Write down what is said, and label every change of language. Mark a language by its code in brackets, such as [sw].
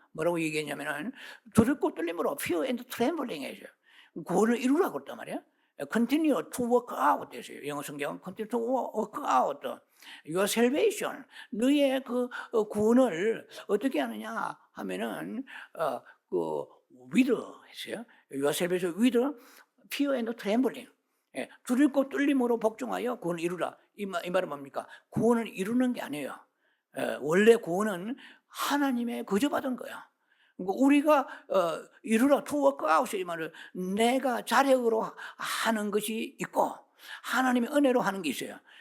[ko] 뭐라고 얘기했냐면은 두렵고 떨림으로 [en] fear and trembling [ko] 해줘요. 구원을 이루라고 했단 말이에요. [en] Continue to work out [ko] 됐어요. 영어 성경은 [en] continue to work out your salvation. [ko] 너의 그 구원을 어떻게 하느냐 하면은 그 with 했어요. [en] Your salvation with fear and trembling. [ko] 두렵고 떨림으로 복종하여 구원을 이루라. 이 말은 뭡니까? 구원을 이루는 게 아니에요. 원래 구원은 하나님의 거저받은 거야. 우리가 이루라 [en] to work out [ko] 이 말을 내가 자력으로 하는 것이 있고 하나님의 은혜로 하는 게 있어요.